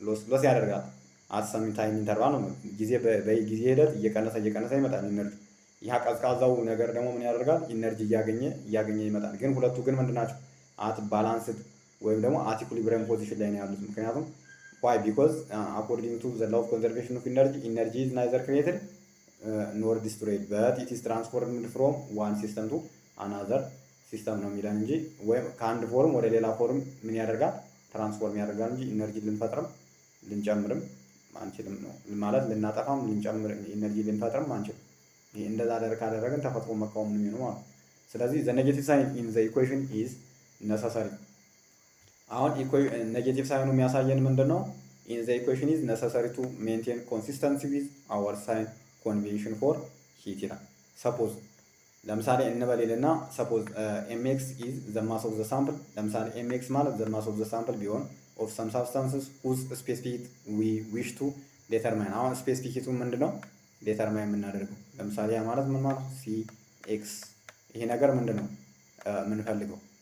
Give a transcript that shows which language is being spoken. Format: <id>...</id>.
<am>ሎስ ያደርጋል። አት ሰም ታይም ኢንተርቫል ነው። ጊዜ በጊዜ ሂደት እየቀነሰ ይመጣል ኢነርጂ። ይሄ ቀዝቃዛው ነገር ደግሞ ምን ያደርጋል? ኢነርጂ እያገኘ ይመጣል። ግን ሁለቱ ግን ምንድናቸው? አት ባላንስድ ወይም ደግሞ አት ኢኩሊብሪየም ፖዚሽን ላይ ነው ያሉት። ምክንያቱም why?</am> <en>because according to the law of conservation of energy is neither created nor destroyed but it is transformed from one system to</en> <am>አናዘር ሲስተም ነው የሚለን እንጂ ወይም ከአንድ ፎርም ወደ ሌላ ፎርም ምን ያደርጋል ትራንስፎርም ያደርጋል እንጂ ኢነርጂ ልንፈጥርም ልንጨምርም አንችልም ነው ማለት ልናጠፋም ልንጨምር ኢነርጂ ልንፈጥርም አንችልም። ይሄ እንደዛ ካደረግን ተፈጥሮ መቃወም ነው የሚሆነው ማለት ነው። ስለዚህ</am> <en>the negative sign in the equation is necessary።</en> <am>አሁን ኔጌቲቭ ሳይኑ የሚያሳየን ምንድነው?</am> <en>in the equation is necessary to maintain consistency with our sign convention for heat ይላል። suppose</en> <am>ለምሳሌ እንበልና</am> <en>suppose mx is the mass of the sample። ለምሳሌ mx ማለት the mass of the sample ቢሆን of some substances whose specific we wish to determine።</en> <am>አሁን ስፔሲፊክ ምንድነው ዴተርማይን የምናደርገው? ለምሳሌ ያ ማለት ምን ማለት cx ይሄ ነገር ምንድነው የምንፈልገው?</am>